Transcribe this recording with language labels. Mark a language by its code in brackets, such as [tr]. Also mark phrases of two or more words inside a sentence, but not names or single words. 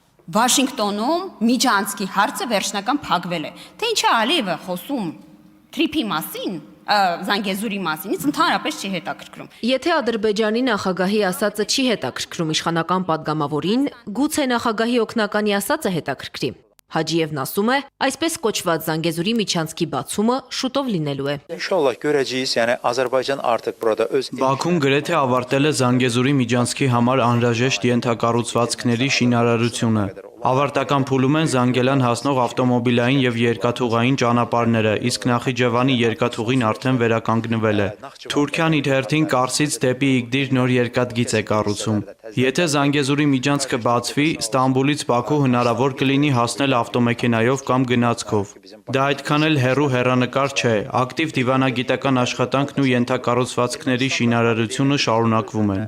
[hy] Վաշինգտոնում միջանցքի հարցը վերջնական փակվել է։ Թե ինչա Ալիևը խոսում թրիփի մասին, Զանգեզուրի մասին, ինձ ընդհանրապես չի հետաքրքրում։ Եթե Ադրբեջանի նախագահի ասածը չի հետաքրքրում իշխանական падգամավորին, գուցե նախագահի օգնականի ասածը հետաքրքրի։ Հաջիևն ասում է, այսպես կոչված Զանգեզուրի միջանցքի բացումը շուտով լինելու է։ [az] İnşallah görəcəyik, yəni Azərbaycan artıq burada öz [hy] Բաքուն գրեթե ավարտել է Զանգեզուրի միջանցքի համար անհրաժեշտ ենթակառուցվածքների շինարարությունը։ Ավարտական փուլում են Զանգելան հասնող ավտոմոբիլային եւ երկաթուղային ճանապարհները, իսկ Նախիջևանի երկաթուղին արդեն վերականգնվել է։ Թուրքիան իր հերթին Կարսից դեպի Իգդիր նոր երկաթգիծ է կառուցում։ Եթե Զանգեզուրի միջանցքը բացվի, Ստամբուլից Բաքու հնարավոր կլինի հասնել ավտոմեքենայով կամ գնացքով։ Դա այդքան էլ հեռու հեռանկար չէ, ակտիվ դիվանագիտական աշխատանքն ու ենթակառուցվածքների շինարարությունը շարունակվում են։